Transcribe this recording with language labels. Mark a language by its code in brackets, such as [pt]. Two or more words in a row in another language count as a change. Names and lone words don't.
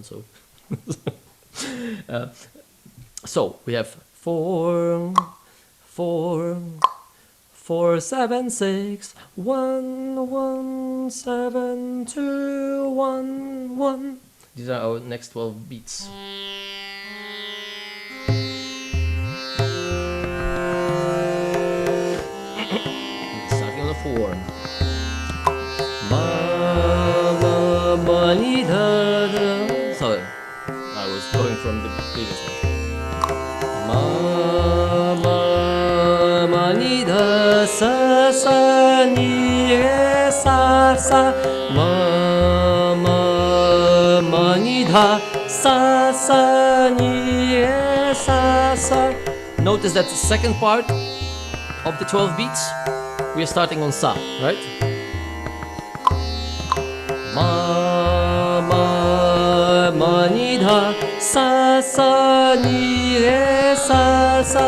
[en] So, so we have 4 4 4 7 6 1 1 7 2 1 1. These are our next 12 beats. Starting on the 4. Ma ma ma ni da da. Sorry, I was going from the previous one. Ma ma ma ni da sa sa ni re sa sa. Ma ma ma ni da sa sa ni re sa sa. Notice that the second part of the 12 beats, we are starting on sa, right? Ma ma ma ni da sa sa ni re sa sa.